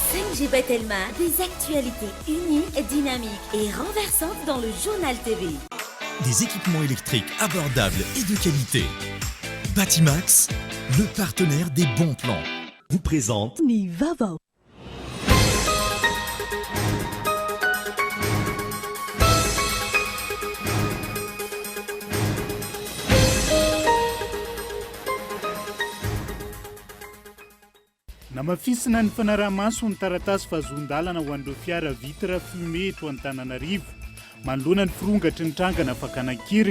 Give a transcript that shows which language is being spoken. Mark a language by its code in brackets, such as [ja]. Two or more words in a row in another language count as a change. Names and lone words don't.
[fr] Ange Telma, des actualités uniques, dynamiques et renversantes dans le journal TV. Des équipements électriques abordables et de qualité. Batimax, le partenaire des bons plans, vous présente [mg] Nivava. Namafisina ny fanaraha-maso ny taratasy fahazon-dalana ho an'ireo fiara [fr] vitra fumé [mg] eto Antananarivo, manoloana ny firongatry ny trangana Fakanakiriny.